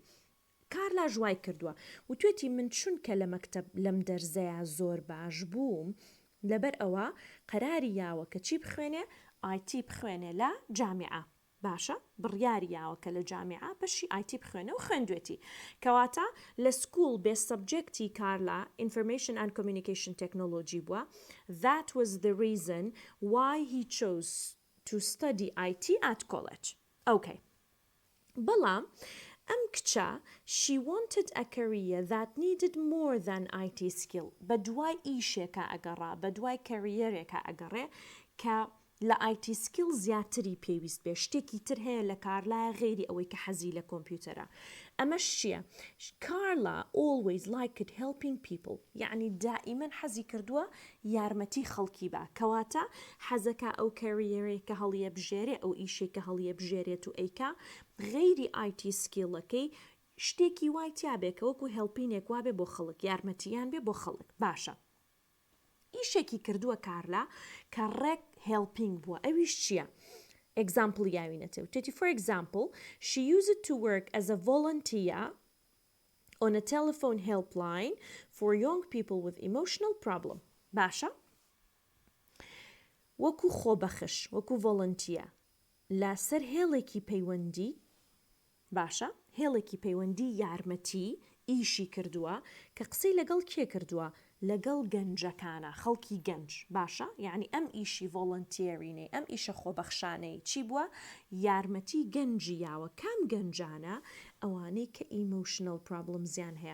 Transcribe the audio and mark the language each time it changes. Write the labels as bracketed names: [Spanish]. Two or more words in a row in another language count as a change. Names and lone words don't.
[Central Kurdish] کارلا ژوای کردووە و توێتی من چونکە لە مەکتەب لەم دەرزەیە زۆر باش بووم لەبەر ئەوە قەراری یاوە کە چی بخوێنێ IT بخوێنێ لە جامعە باشە بڕیاری یاوە کە لە جامعە بەشی IT بخوێنێ و خوێندوێتی کەواتە لە سکوڵ بێ سەبجەکتی کارلا [English] information and communication technology [Central Kurdish] بووە [English] that was the reason why he chose to study IT at college okay [Central Kurdish] بەڵام ئەم کچە [English] she wanted a career that needed more than IT skill [Central Kurdish] بە دوای ئیشێکە ئەگەڕا بە دوای کەریەرێکە ئەگەڕێ کە لە [English] IT skill [Central Kurdish] زیاتری پێویست بێ شتێکی تر هەیە لە کارلا غێری ئەوەی کە حەزی لە کۆمپیوتەرە ئەمەش چییە [English] Carla always liked helping people [Central Kurdish] یعنی دائیمەن حەزی کردووە یارمەتی خەڵکی بە کەواتە حەزەکە ئەو کەریەرێک کە هەڵیە بژێرێ ئەو ئیشێک کە هەڵیە بژێرێت و ئەیکا غێری IT skillەکەی شتێکی وای تیابێکە وەکو هێڵپینێک وابێ بۆ خەڵک یارمەتیان بێ بۆ خەڵک باشە ئیشێکی کردووە کارلا کە ڕێک هێڵپینگ بووە ئەویش چییە example یاوینەتە وتێتی [English] for example she used to work as a volunteer on a telephone helpline for young people with emotional problem [Central Kurdish] باشە وەکو خۆبەخش وەکو volunteer لەسەر هێڵێکی پەیوەندی باشە هێڵێکی پەیوەندی یارمەتی ئیشی کردووە کە قسەی لەگەڵ کێ کردووە لەگەڵ گەنجەکانە خەڵکی گەنج باشە یعنی ئەم ئیشی ڤۆڵنتیێرینەی ئەم ئیشە خۆبەخشانەی چی بووە یارمەتی گەنجی یاوە کام گەنجانە ئەوانەی کە [English] emotional problems [Central Kurdish] هەیە